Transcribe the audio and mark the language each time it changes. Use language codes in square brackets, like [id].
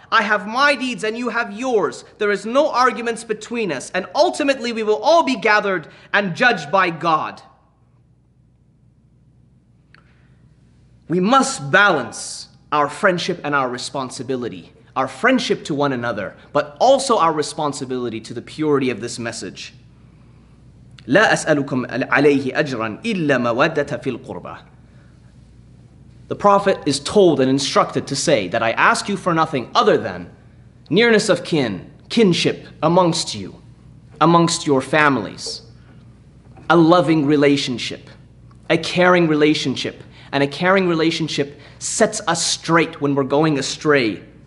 [en] I have my deeds and you have yours. There is no arguments between us, and ultimately we will all be gathered and judged by God. We must balance our friendship and our responsibility. Our friendship to one another, but also our responsibility to the purity of this message. [ar] لا أسألكم عليه أجرا إلا مودة في القربى. [en] The Prophet is told and instructed to say that I ask you for nothing other than nearness of kin, kinship amongst you, amongst your families, a loving relationship, a caring relationship, and a caring relationship sets us straight when we're going astray.